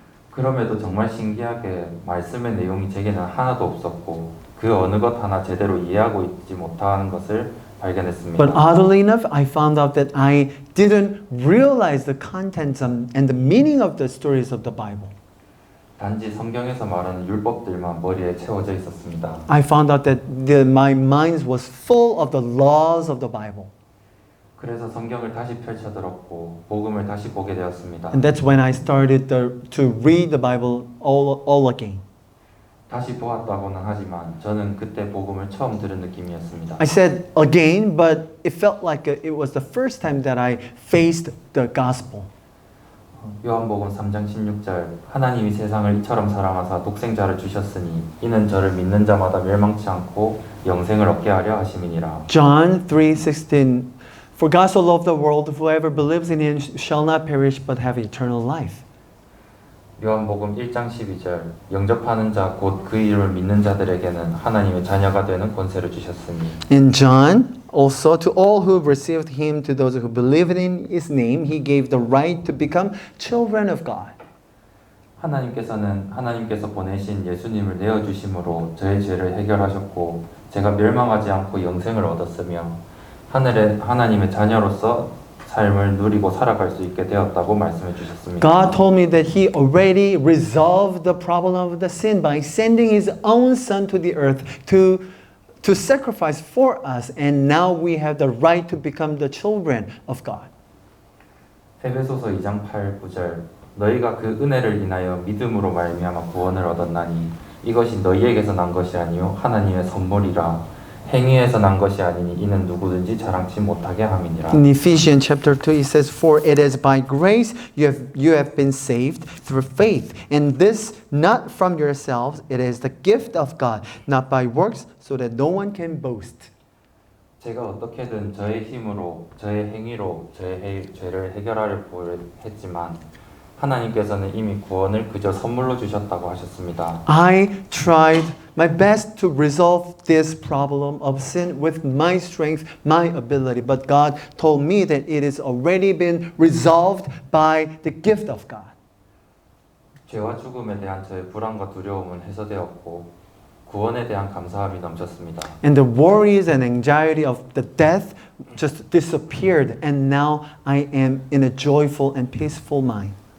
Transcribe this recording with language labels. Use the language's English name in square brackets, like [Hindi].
[Korean] 그럼에도 정말 신기하게 말씀의 내용이 제게는 하나도 없었고 그 어느 것 하나 제대로 이해하고 있지 못하는 것을 발견했습니다. [English] But oddly enough, I found out that I didn't realize the contents and the meaning of the stories of the Bible. [Korean] 단지 성경에서 말하는 율법들만 머리에 채워져 있었습니다. [English] I found out that my mind was full of the laws of the Bible. [Korean] 그래서 성경을 다시 펼쳐들었고 복음을 다시 보게 되었습니다. [English] And that's when I started to read the Bible all again. [Korean] 다시 보았다고는 하지만 저는 그때 복음을 처음 들은 느낌이었습니다. [English] I said again, but it felt like it was the first time that I faced the gospel. [Korean] 요한복음 3장 16절 하나님이 세상을 이처럼 사랑하사 독생자를 주셨으니 이는 저를 믿는 자마다 멸망치 않고 영생을 얻게 하려 하심이니라. [English] John 3:16 For God so loved the world, whoever believes in him shall not perish but have eternal life. [Korean] 요한복음 1장 12절 영접하는 자 곧 그 이름을 믿는 자들에게는 하나님의 자녀가 되는 권세를 주셨으니. [English] In John, also to all who received him, to those who believed in his name, he gave the right to become children of God. [Korean] 하나님께서 보내신 예수님을 내어 주심으로 저의 죄를 해결하셨고 제가 멸망하지 않고 영생을 얻었으며 하나님의 자녀로서 삶을 누리고 살아갈 수 있게 되었다고 말씀해 주셨습니다. [English] God told me that he already resolved the problem of the sin by sending his own son to the earth to sacrifice for us, and now we have the right to become the children of God. [Korean] 에베소서 2장 8, 9절 너희가 그 은혜를 인하여 믿음으로 말미암아 구원을 얻었나니 이것이 너희에게서 난 것이 아니요 하나님의 선물이라 행위에서 난 것이 아니니 이는 누구든지 자랑치 못하게 함이니라. [English] In Ephesians chapter 2 it says, For it is by grace you have been saved through faith, and this not from yourselves, it is the gift of God, not by works, so that no one can boast. [Korean] 제가 어떻게든 저의 힘으로, 저의 행위로 저의 죄를 해결하려고 했지만 하나님께서는 이미 구원을 그저 선물로 주셨다고 하셨습니다. [English] I tried my best to resolve this problem of sin with my strength, my ability, but God told me that it has already been resolved by the gift of God. [Korean] 죄와 죽음에 대한 저의 불안과 두려움은 해소되었고 구원에 대한 감사함이 넘쳤습니다. [English] And the worries and anxiety of the death just disappeared, and now I am in a joyful and peaceful mind.